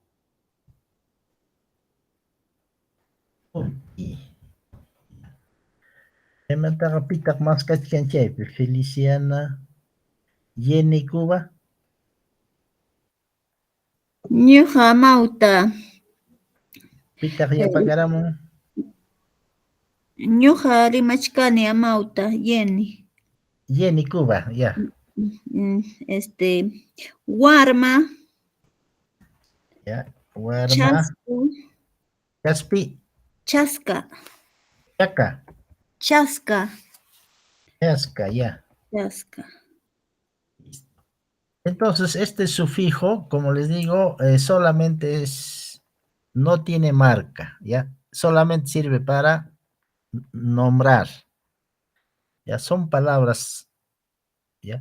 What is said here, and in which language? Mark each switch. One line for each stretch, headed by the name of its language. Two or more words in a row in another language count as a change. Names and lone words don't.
Quechua: Chaymantaqa pitaq mas kachkan chaypi. Feliciana. Jenny Cuba. Ñuqa amawta. Pitaq yapakaramun. Ñuqa rimachkani amawta, Jenny. Jenny Cuba, ya. Warma, Ya. Warma. chasku, Caspi. chaska, Chaca. chaska, Chasca, ya. chaska.
Spanish: Entonces, este sufijo, como les digo, solamente no tiene marca, ya. Solamente sirve para nombrar. Ya, son palabras, ya.